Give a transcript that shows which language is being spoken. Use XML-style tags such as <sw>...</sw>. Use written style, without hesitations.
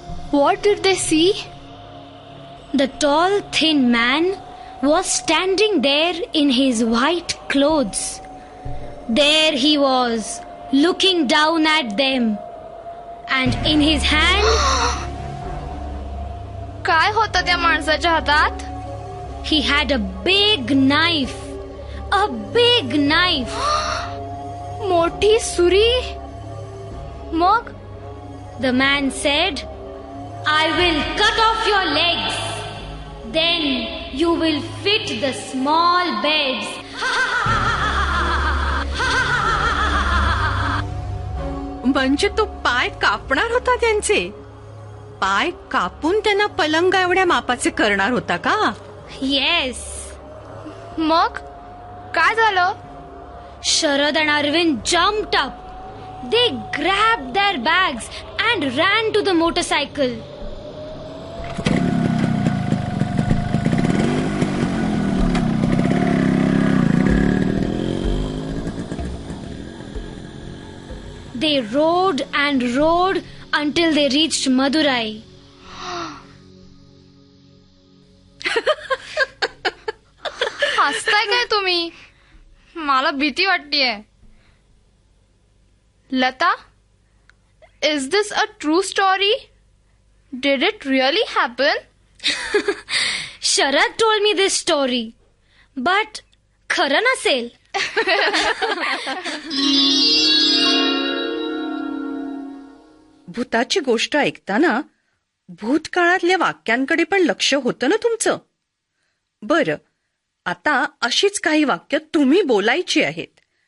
<en>What did they see? The tall, thin man was standing there in his white clothes. There he was, looking down at them. And in his hand,</en> <mr>काय होतं त्या माणसाच्या हातात?</mr> <en>he had a big knife. A big knife.</en> <mr>मोठी सुरी. मग</mr> <en>The man said, "I will cut off your legs. Then you will fit the small beds."</en> <mr>म्हणजे तो पाय कापणार होता त्यांचे. पाय कापून त्यांना पलंगा एवढ्या मापाचे करणार होता का?</mr> <en>Yes.</en> <mr>मग काय झालं?</mr> <en>Sharad and Arvind jumped up. They grabbed their bags and ran to the motorcycle. They rode and rode until they reached Madurai.</en> <mr>हसताय काय तुम्ही? मला भीती वाटतेय.</mr> <en>Lata, is this a true story? Did it really happen? Sharad told me this story. But</en> <mr>खरं नसेल. भूताची गोष्ट ऐकताना भूतकाळातल्या वाक्यांकडे पण लक्ष होतं ना तुमचं? बरं, आता अशीच काही वाक्य तुम्ही बोलायची आहेत.</mr>